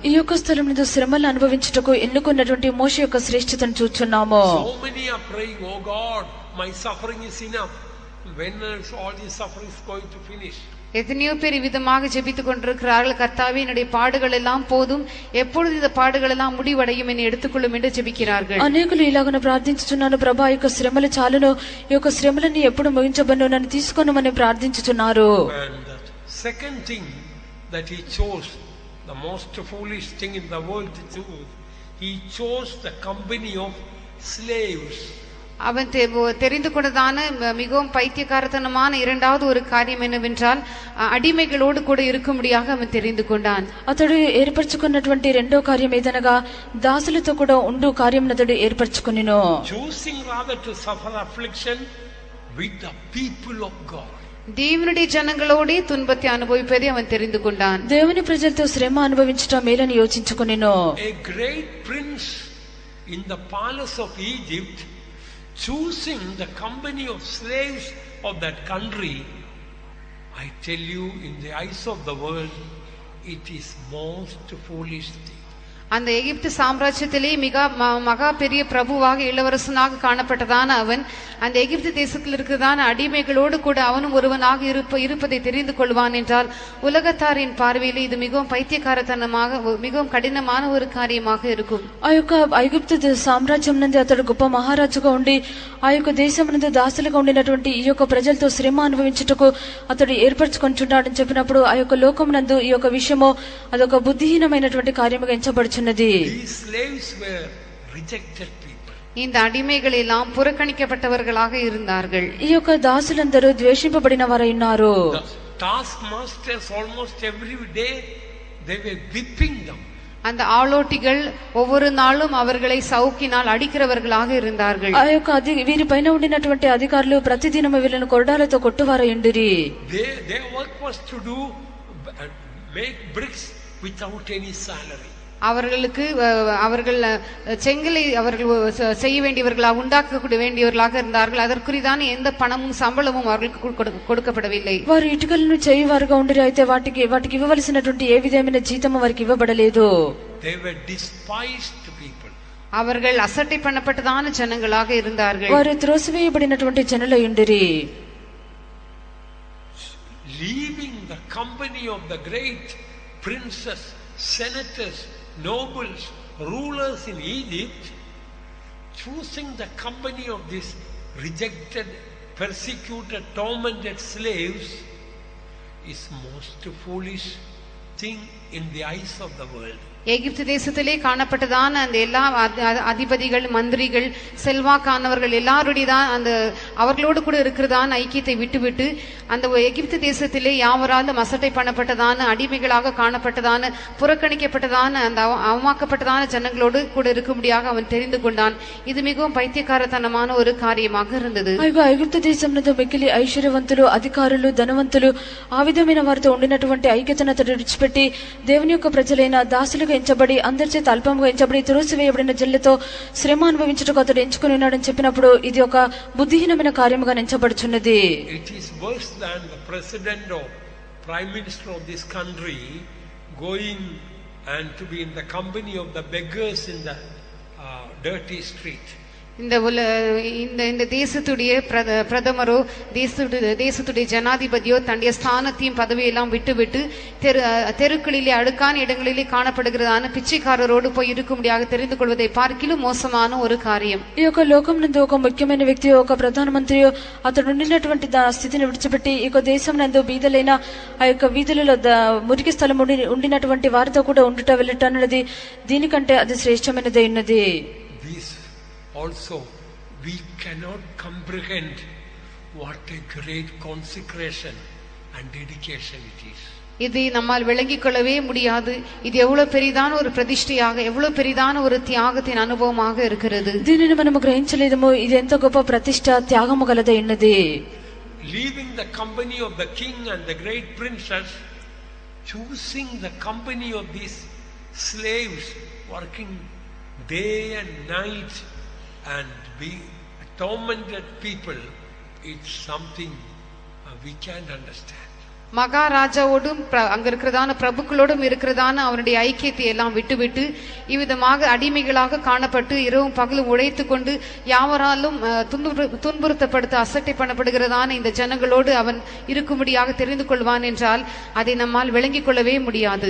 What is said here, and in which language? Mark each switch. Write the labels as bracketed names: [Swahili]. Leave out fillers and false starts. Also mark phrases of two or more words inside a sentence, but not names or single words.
[Telugu] ఈ యొక్క స్థలమునందు శ్రమలు అనుభవించుటకు ఎన్నుకున్నటువంటి మోషే యొక్క శ్రేష్ఠతను చూస్తున్నాము. [English] So many are praying, oh God, my suffering is enough. When is all these sufferings going to finish? [Tamil] எத்தனையோ பேர் விதமாக ஜெபித்துக் கொண்டிருக்கிறார்கள், கர்த்தாவே, என்னுடைய பாடுகள் எல்லாம் போதும், எப்பொழுது இந்த பாடுகள் எல்லாம் முடிவடையும், என்னை எடுத்துக்கொள்ளும் என்று ஜெபிக்கிறார்கள். [Telugu] అనేకులు ఇలాగన ప్రార్థించుచున్నారు, ప్రభా, ఈ యొక్క శ్రమలు చాలును, ఈ యొక్క శ్రమలని ఎప్పుడు ముగించబడును, నన్ను తీసుకొనమని ప్రార్థించుచున్నారు. [English] And the second thing that he chose, the most foolish thing in the world to choose, he chose the company of slaves [Tamil] அவன் தெரிந்து கொண்டதான மிகவும் பைத்தியக்காரத்தனமான இரண்டாவது ஒரு காரியம் என்னவென்றால் அடிமைகளோடு கூட இருக்கும்படியாக அவன் தெரிந்து கொண்டான். [Telugu] అతడు ఏర్పరచుకున్నటువంటి రెండో కార్యం ఏదనగా దాసులతో కూడా ఉండు కార్యం అతడు ఏర్పరచుకొనెను. [English] Choosing rather to suffer affliction with the people of God. [Tamil] దేవుని జనங்களோడే துன்பத்தை అనుభవింపేది அவன் தெரிந்து கொண்டான். [Telugu] దేవుని ప్రజలతో శ్రమ అనుభవించటం మేలని యోచించుకొనెను. [English] A great prince in the palace of Egypt choosing the company of slaves of that country, I tell you, in the eyes of the world, it is most foolish thing. [Tamil] அந்த எகிப்து சாம்ராஜ்யத்திலே மகா பெரிய பிரபுவாக இளவரசனாக காணப்பட்டதான அவன் அந்த எகிப்து தேசத்தில் இருக்கிறதான அடிமைகளோடு கூட அவனும் ஒருவனாக இருப்பதை தெரிந்து கொள்வான் என்றால் உலகத்தாரின் பார்வையில் இது மிகவும் பைத்தியக்காரத்தனமாக மிகவும் கடினமான ஒரு காரியமாக இருக்கும். [Telugu] ఆ యొక్క ఐగుప్తు సామ్రాజ్యం నందు అతడు గొప్ప మహారాజుగా ఉండి ఆ యొక్క దేశం నందు దాసులుగా ఉండినటువంటి ఈ యొక్క ప్రజలతో శ్రమ అనుభవించుటకు అతడు ఏర్పరచుకొంటున్నాడని చెప్పినప్పుడు ఆ యొక్క లోకం నందు ఈ యొక్క విషయము అదొక బుద్ధిహీనమైనటువంటి కార్యముగా ఎంచబడుచున్నది. [English] These slaves were rejected people. [Tamil] இந்த அடிமைகள் எல்லாம் புறக்கணிக்கப்பட்டவர்களாக இருந்தார்கள். [Telugu] ఈ యొక్క దాసులందరూ ద్వేషింపబడిన వారై ఉన్నారు. [English] The taskmasters almost every day they were whipping them. [Tamil] அந்த ஆளோட்டிகள் ஒவ்வொரு நாளும் அவர்களை சவுக்கினால் அடிக்கிறவர்களாக இருந்தார்கள். [Telugu] ఆ యొక్క వీరి పైన ఉండినటువంటి అధికారులు ప్రతిదినము వీళ్ళను కొరడాలతో కొట్టువారై ఉండిరి. [English] Their work was to do make bricks without any salary. [Tamil] அவர்கள் செங்கலை அவர்கள் செய்ய வேண்டியவர்களாக உண்டாக்க வேண்டியவர்களாக இருந்தார்கள். அதற்குரிதான எந்த பணமும் சம்பளமும் அவர்களுக்கு கொடுக்கப்படவில்லை. [Telugu] వారు ఇటుకలను చేయవారుగా ఉండిరి. అయితే వాటికి ఇవ్వవలసినటువంటి ఏ విధమైన జీతము వారికి ఇవ్వబడలేదు. [English] They were despised people. [Tamil] அவர்கள் அசட்டை பண்ணப்பட்டதான ஜனங்களாக இருந்தார்கள். [Telugu] వారు త్రోసివేయబడినటువంటి జనులై ఉండిరి. [English] Leaving the company of the great princes, senators, nobles, rulers in Egypt, choosing the company of these rejected, persecuted, tormented slaves is most foolish thing in the eyes of the world. [Tamil] எகிப்து தேசத்திலே காணப்பட்டதான அந்த எல்லா அதிபதிகள், மந்திரிகள், செல்வாக்கானவர்கள் எல்லாருடையதான் அந்த அவர்களோடு கூட இருக்கிறதான ஐக்கியத்தை விட்டுவிட்டு அந்த எகிப்து தேசத்திலே யாவராலும் அசட்டை பண்ணப்பட்டதான அடிமைகளாக காணப்பட்டதான புறக்கணிக்கப்பட்டதான அந்த அவமாக்கப்பட்டதான ஜனங்களோடு கூட இருக்கும்படியாக அவன் தெரிந்து கொண்டான். இது மிகவும் பைத்தியக்காரத்தனமான ஒரு காரியமாக இருந்தது. [Telugu] ఐగుప్తు దేశంలో మిక్కిలి ఐశ్వర్యవంతులు, అధికారులు, ధనవంతులు ఆ విధమైన వారితో ఉండినటువంటి ఐక్యతను అతడు విడిచిపెట్టి దేవుని యొక్క ప్రజలైన దాసులుగా ఎంచబడి అందరి చేత అల్పంగా ఎంచబడి తులసివేయబడిన జల్లుతో శ్రమ అనుభవించుటకు అతడు ఎంచుకుని ఉన్నాడని చెప్పినప్పుడు ఇది ఒక బుద్ధిహీనమైన కార్యముగా ఎంచబడుచున్నది. [English] It is worse than the president or prime minister of this country going and to be in the company of the beggars in the dirty street. [Tamil] இந்த தேசத்துடைய பிரதமரோ தேசத்துடைய ஜனாதிபதியோ தன்னுடைய ஸ்தானத்தையும் பதவியெல்லாம் விட்டுவிட்டு தெருக்களிலே அழுக்கான இடங்களிலே காணப்படுகிறதான பிச்சைக்காரரோடு போய் இருக்கும்படியாக தெரிந்து கொள்வதை பார்க்கிலும் மோசமான ஒரு காரியம். [Telugu] ఈ యొక్క లోకం నందు ఒక ముఖ్యమైన వ్యక్తి, ఒక ప్రధానమంత్రి అతడు ఉండినటువంటి స్థితిని విడిచిపెట్టి ఈ యొక్క దేశం నందు బీదలైన ఆ యొక్క వీధులలో మురికి స్థలం ఉండినటువంటి వారితో కూడా ఉండుట వెళ్ళట అన్నది దీనికంటే అది శ్రేష్టమైనదే ఉన్నది. [English] Also, we cannot comprehend what a great consecration and dedication it is. [Tamil] இது நம்மால் விளங்கிக் கொள்ளவே முடியாது. இது எவ்வளவு பெரிதான ஒரு பிரதிஷ்டையாக, எவ்வளவு பெரிதான ஒரு தியாகத்தின் அனுபவமாக இருக்கிறது. [Telugu] దీనిని మనము గ్రహించలేదమో ఇది ఎంత గొప్ప ప్రతిష్ట, త్యాగము గలదై ఉన్నది. [English] Leaving the company of the king and the great princess, choosing the company of these slaves working day and night and be tormented people, it's something we can't understand. [Tamil] மகாராஜாவோடும் அங்க இருக்கிறதான பிரபுக்களோடும் இருக்கிறதான அவனுடைய ஐக்கியத்தை எல்லாம் விட்டுவிட்டு இவ்விதமாக அடிமைகளாக காணப்பட்டு இரவும் பகலும் உழைத்து கொண்டு யாவராலும் துன்புறுத்தப்படுத்த அசட்டை பண்ணப்படுகிறதான இந்த ஜனங்களோடு அவன் இருக்கும்படியாக தெரிந்து கொள்வான் என்றால் அதை நம்மால் விளங்கிக் கொள்ளவே முடியாது.